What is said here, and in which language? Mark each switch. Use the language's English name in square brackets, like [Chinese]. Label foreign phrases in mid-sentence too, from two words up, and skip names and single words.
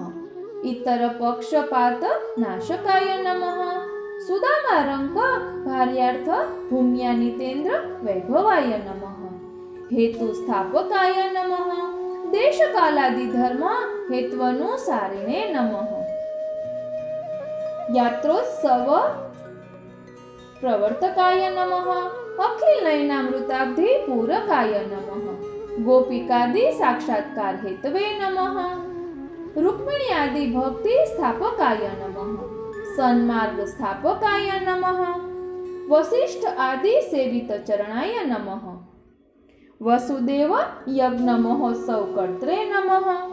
[Sanskrit] इतर पक्षपात नाशकाय नमः। सुदामारंक भार्यार्थ भूम्यानितेन्द्र वैभवाय नमः। हेतु स्थापकाय नमः। देश कालादि धर्म हेत्वनुसारिणे नमः। યાત્રોત્સવ પ્રવર્તકાય નમઃ, અખિલ નયનામૃતાબ્ધિ પૂરકાય નમઃ, ગોપિકાદિ સાક્ષાત્કાર હેતવે નમઃ, રૂક્મિણી આદિ ભક્તિ સ્થાપકાય નમઃ, સન્માર્ગ સ્થાપકાય નમઃ, વસિષ્ઠ આદિ સેવિત ચરણાય નમઃ, વસુદેવ યજ્ઞ મહોત્સવ કર્ત્રે નમઃ,